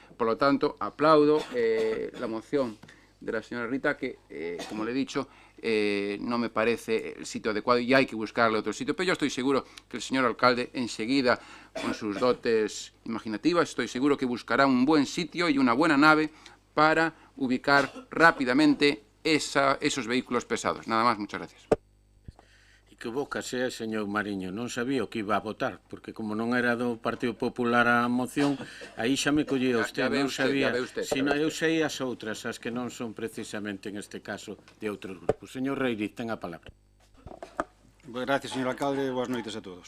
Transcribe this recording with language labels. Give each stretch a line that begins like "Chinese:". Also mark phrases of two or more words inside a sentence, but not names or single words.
Spanish: Por lo tanto, aplaudo la moción de la señora Rita, que, como le he dicho, no me parece el sitio adecuado y hay que buscarle otro sitio. Pero yo estoy seguro que el señor alcalde, enseguida, con sus dotes imaginativas, estoy seguro que buscará un buen sitio y una buena nave para ubicar rápidamente esos vehículos pesados. Nada más, muchas gracias.
Galician: Equivócase, señor Mariño, non sabía o que iba a votar, porque como non era do Partido Popular a moción, aí xa me collía usted, non sabía, sino eu sei as outras, as que non son precisamente en este caso de outros grupos. Señor Reiriz, ten a palabra. Gracias, señor alcalde, boas noites a todos.